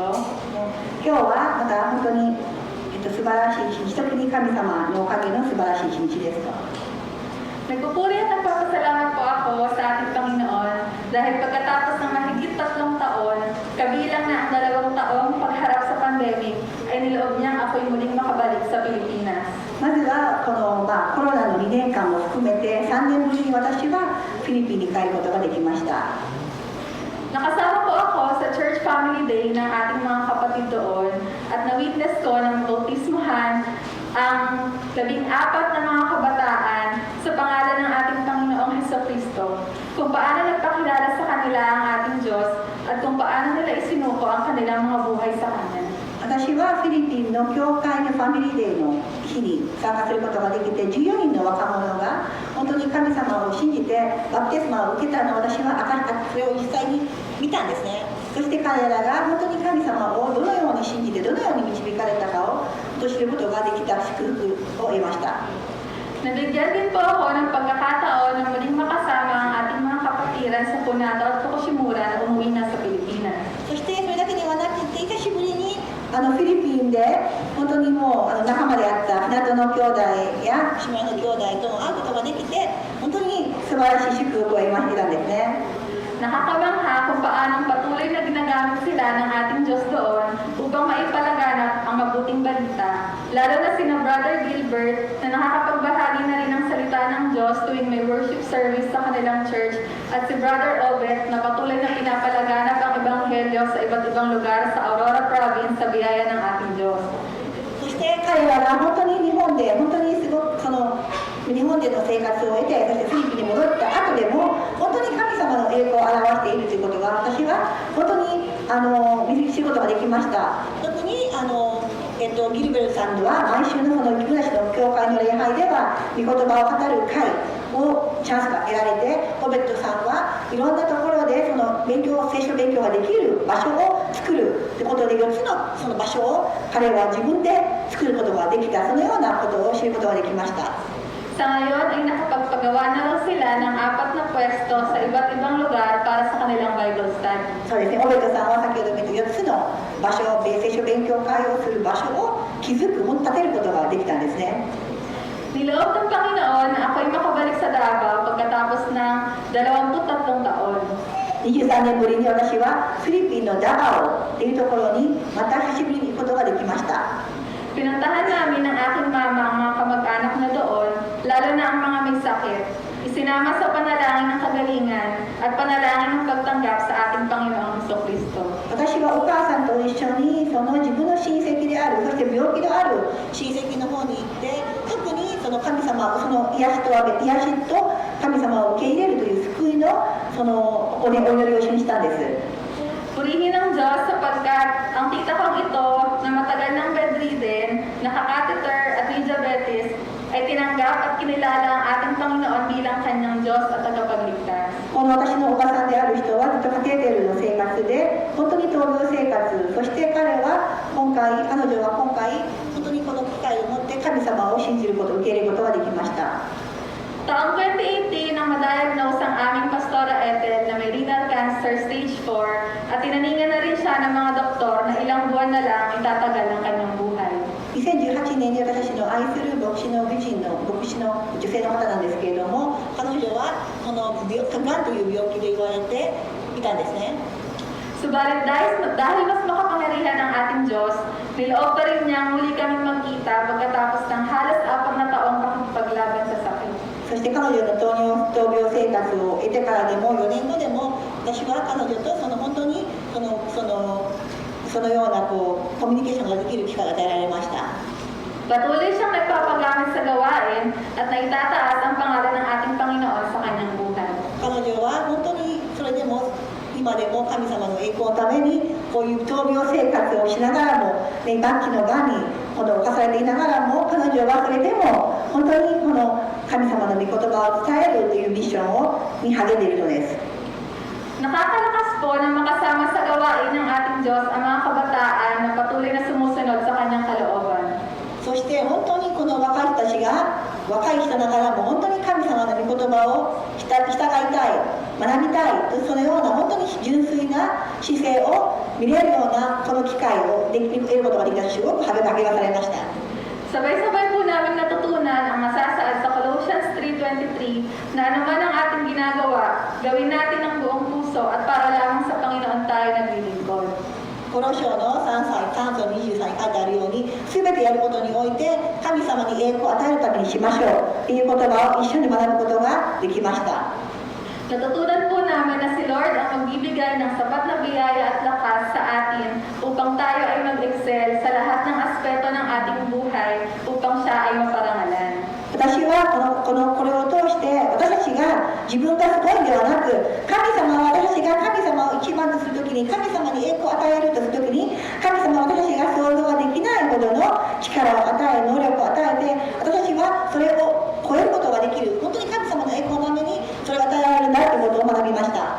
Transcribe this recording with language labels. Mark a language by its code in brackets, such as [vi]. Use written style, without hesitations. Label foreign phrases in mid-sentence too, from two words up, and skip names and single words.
[ja] 今日はまた本当に、素晴らしい日、特に神様のおかげの素晴らしい日です。 [tl] Nagpupuri at nagpapasalamat po ako sa ating Panginoon dahil pagkatapos ng mahigit 3 taon, kabilang na ang 2 taong pagharap sa pandemic, ay niloob niyang ako'y muling makabalik sa Pilipinas. [ja] まずはこの、コロナの2年間も含めて3年ぶりに私はフィリピンに帰ることができました。 [tl] Nakasama po ako sa Church Family Day ng ating mga kapatid doon at na-witness ko ng bautismuhan ang 14 na mga kabataan sa pangalan ng ating Panginoong Jesucristo, kung paano nagpakilala sa kanila ang ating Diyos at kung paano nila isinuko ang kanilang mga buhay sa Kanya. [ja] 私はフィリピンの教会のファミリーデーの日に参加することができて、14人の若者が本当に神様を信じてバプテスマを受けたのを私はそれを実際に見たんですね。そして彼らが本当に神様をどのように信じてどのように導かれたかを知ることができた祝福を得ました。 [tl] Nabigyan din po ako ng pagkakataon na muling makasama ang ating mga kapatiran sa Punato at Tokushimura na umuwi na sa Pilipinas. [ja] そしてそれだけではなくて、久しぶりにフィリピンで本当にもう仲間であった船戸の兄弟や島の兄弟とも会うことができて、本当に素晴らしい祝福を得ましたんですね。 [tl] Nakakamangha kung paanong patuloy na ginagamit sila ng ating Diyos doon upang maipalaganap ang mabuting balita. Lalo na sina Brother Gilbert na nakakapagbahagi na rin ng salita ng Diyos tuwing may [en] worship service [tl] sa kanilang church, at si Brother Obet na patuloy na pinapalaganap ang Ebanghelyo sa iba't ibang lugar sa Aurora Province sa biyaya ng ating Diyos. [ja] そして彼らが本当に日本で本当にすごく日本での生活を得て、そしてフィリピンに戻った後でも本当に神様の栄光を表しているということが私は本当に見知ることができました。特にギルベルさんでは毎週のこの木梨の教会の礼拝では御言葉を語る会をチャンスが得られて、オベットさんはいろんなところで聖書勉強ができる場所を作るということで、4つのその場所を彼は自分で作ることができた、そのようなことを知ることができました。 [tl] Sa ngayon ay nakapagpagawa na raw sila ng 4 na pwesto sa iba't ibang lugar para sa kanilang [en] Bible study. [ja] そうですね、オベットさんは先ほど見た4つの場所、聖書勉強会をする場所を建てることができたんですね。 [tl] Niloob ng Panginoon na ako'y makabalik sa Davao pagkatapos ng 23 taon. [ja] 23 年ぶりに私はフィリピンのダバオというところにまた久しぶりに行くことができました。 [tl] Pinuntahan namin ng aking mama ang mga kamag-anak na doon, lalo na ang mga may sakit. Isinama sa panalangin ng kagalingan at panalangin ng pagtanggap sa ating Panginoong Jesucristo. [ja] 私はお母さんと一緒に自分の親戚である、そして病気のある親戚の方に行って、特に神様、癒しと神様を受け入れるという救いのお祈りを一緒にしたんです。 [tl] Purihin ang Diyos sapagkat ang tita kong ito na matagal ng bedridden, nakakatheter at may diabetes, ay tinanggap at kinilala ang ating Panginoon bilang kanyang Diyos at tagapagligtas. [ja] この私のおばさんである人はずっとカテーテルの生活で本当に闘病生活、そして彼女は今回本当にこの機会を持って神様を信じること、受け入れることができました。 [tl] Taong 2018 nang ma-diagnose ang aming Pastora Ethel na may [en] renal cancer stage 4 [tl] at tinaningan na rin siya ng mga doktor na ilang buwan na lang itatagal ang kanyang buhay. [ja] 2018 年に私の愛する牧師の女性の方なんですけれども、彼女はこのがんという病気で言われていたんですね。 [tl] Subalit dahil mas makapangyarihan ang ating Diyos, niloob pa rin niya muli kaming magkita pagkatapos ng halos 4 na taong pakikipaglaban sa sakit. [ja] そして彼女の闘病生活を得てからでも4年後でも私は彼女と本当にそのようなコミュニケーションができる機会が与えられました。 [tl] Patuloy siyang nagpapagamit sa gawain at naitataas ang pangalan ng ating Panginoon sa kanyang buhay. [ja] 彼女は本当にそれでも今でも神様の栄光のためにこういう闘病生活をしながらも、ね、末期のがんに侵されていながらも彼女はそれでも本当にこの神様の御言葉を伝えるというミッションに励んでいるのです。 [tl] Nakakalakas po na makasama sa gawain ng ating Diyos ang mga kabataan na patuloy na sumusunod sa kanyang kalooban. [ja] そして本当にこの若い人たちが若い人ながらも本当に神様の御言葉を従いたい、学びたいとそのような本当に純粋な姿勢を見れるようなこの機会を得ることができたすごく励まされました。 [tl] Sabay-sabay po namin natutunan ang masasaad sa Colossians 3:23 na anuman ang ating ginagawa, gawin natin ang buong puso at para lamang sa Panginoon tayo naglilingkod. [ja] この章の3章23に書いてあるように、すべてやることにおいて神様に栄光を与えるためにしましょうという言葉を一緒に学ぶことができました。 [tl] Natutunan po namin na si Lord ang magbibigay ng sapat na biyaya at lakas sa atin upang tayo ay mag-excel sa lahat ng aspeto ng ating buhay upang siya ay maparangalan. [ja] 私はこれを通して私たちが自分がすごいではなく、神様は私たちが神様を一番とするときに、神様に栄光を与えるとするときに、神様は私たちが想像ができないほどの力を与え、能力を与えて、私たちはそれを超えることができる、本当に神様の栄光のためにそれが与えられるんだということを学びました。